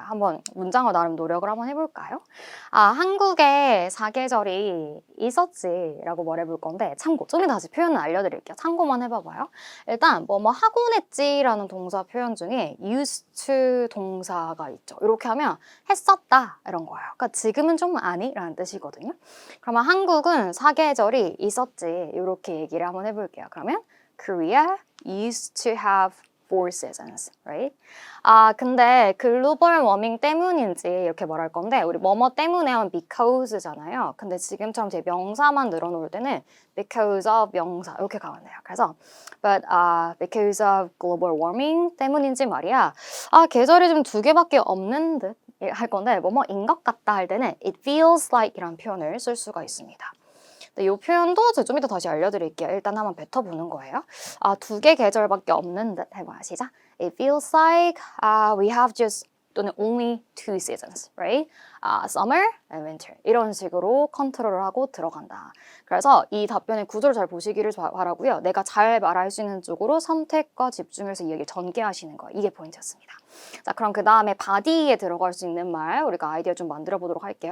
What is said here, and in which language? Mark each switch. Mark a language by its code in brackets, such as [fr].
[ko] 한번 문장을 나름 노력을 한번 해볼까요? 한국에 사계절이 있었지라고 말해볼 건데 참고 좀 이따 다시 표현을 알려드릴게요. 참고만 해봐봐요. 일단 뭐뭐 하곤 했지라는 동사 표현 중에 [en] used to [ko] 동사가 있죠. 이렇게 하면 했었다 이런 거예요. 그러니까 지금은 좀 아니라는 뜻이거든요. 그러면 한국은 사계절이 있었지 이렇게 얘기를 한번 해볼게요. 그러면 [en] Korea used to have 4 seasons, right? [ko] 근데 글로벌 워밍 때문인지 이렇게 말할 건데 우리 뭐뭐 때문에 하면 [en] because [ko] 잖아요. 근데 지금처럼 제 명사만 늘어놓을 때는 [en] because of [ko] 명사 이렇게 가면 돼요. [en] 그래서 but because of global warming [ko] 때문인지 말이야. 계절이 좀 두 개밖에 없는 듯 할 건데 뭐뭐인 것 같다 할 때는 [en] it feels like [ko] 이란 표현을 쓸 수가 있습니다. 이 표현도 제가 좀 이따 다시 알려드릴게요. 일단 한번 뱉어보는 거예요. 두 개 계절밖에 없는 듯 해봐요. 시작. [en] It feels like we have just [ko] 또는 [en] only 2 seasons, right? Summer and winter. [ko] 이런 식으로 컨트롤을 하고 들어간다. 그래서 이 답변의 구조를 잘 보시기를 바라고요. 내가 잘 말할 수 있는 쪽으로 선택과 집중해서 이야기를 전개하시는 거. 이게 포인트였습니다. 자, 그럼 그 다음에 바디에 들어갈 수 있는 말 우리가 아이디어 좀 만들어 보도록 할게요.